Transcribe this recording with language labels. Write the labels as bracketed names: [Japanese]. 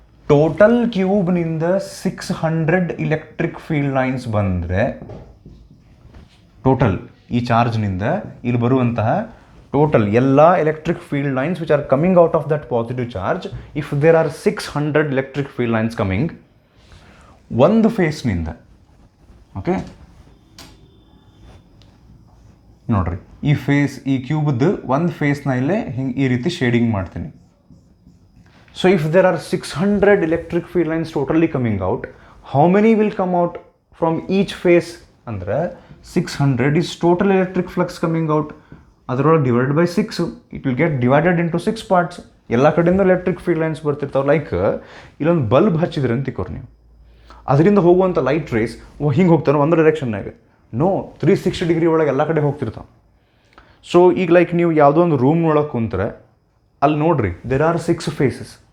[Kannada] Total ಕ್ಯೂಬ್ನಿಂದ 600 electric field lines ಬಂದರೆ, total ಈ ಚಾರ್ಜ್ನಿಂದ ಇಲ್ಲಿ ಬರುವಂತಹ ಟೋಟಲ್ ಎಲ್ಲ electric field lines [English] which are coming out of that positive charge, if there are 600 electric field lines coming [Kannada] ಒಂದು ಫೇಸ್ನಿಂದ, okay ನೋಡ್ರಿ ಈ ಕ್ಯೂಬ್ದು ಒಂದು ಫೇಸ್ನ ಇಲ್ಲೇ ಹಿಂಗೆ ಈ ರೀತಿ ಶೇಡಿಂಗ್ ಮಾಡ್ತೀನಿ. [English] So if there are 600 electric field lines totally coming out, how many will come out from each phase? ಅಂದರೆ 600 is total electric flux coming out. ಅದರೊಳಗೆ divided by 6, it will get divided into 6 parts. [Kannada] ಎಲ್ಲ ಕಡೆಯಿಂದ electric field lines ಬರ್ತಿರ್ತಾವೆ. Like ಇಲ್ಲೊಂದು bulb ಹಚ್ಚಿದ್ರೆ ಅಂತಿಕೋರು ನೀವು, ಅದರಿಂದ ಹೋಗುವಂಥ light rays ಹಿಂಗೆ ಹೋಗ್ತಾರೆ ಒಂದು ಡೈರೆಕ್ಷನ್ನಾಗ. ನೋ, 360 ಡಿಗ್ರಿ ಒಳಗೆ ಎಲ್ಲ ಕಡೆ ಹೋಗ್ತಿರ್ತಾವೆ. ಸೊ ಈಗ ಲೈಕ್ ನೀವು ಯಾವುದೋ ಒಂದು ರೂಮ್ ಒಳಗೆ ಕುಂತ್ರೆ ಅಲ್ಲಿ ನೋಡ್ರಿ, [English] There are 6 faces.